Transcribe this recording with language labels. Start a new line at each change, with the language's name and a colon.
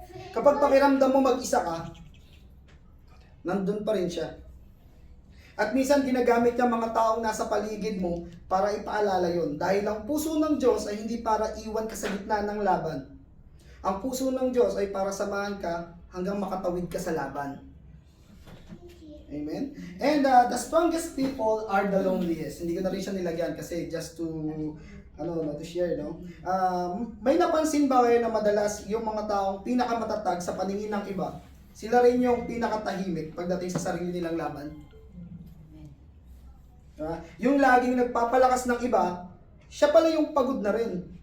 Filipino: Kapag pakiramdam mo mag-isa ka, nandun pa rin siya. At minsan ginagamit niya mga taong nasa paligid mo para ipaalala yon. Dahil ang puso ng Diyos ay hindi para iwan ka sa gitna ng laban. Ang puso ng Diyos ay para samahan ka hanggang makatawid ka sa laban. Amen?
English: And the strongest people are the loneliest.
Filipino: Hindi ko na rin siya nilagyan kasi
English: just to to share,
Filipino: no? May napansin ba kayo na madalas yung mga taong pinakamatatag sa paningin ng iba, sila rin yung pinakatahimik pagdating sa sarili nilang laban? Yung laging nagpapalakas ng iba, siya pala yung pagod na rin.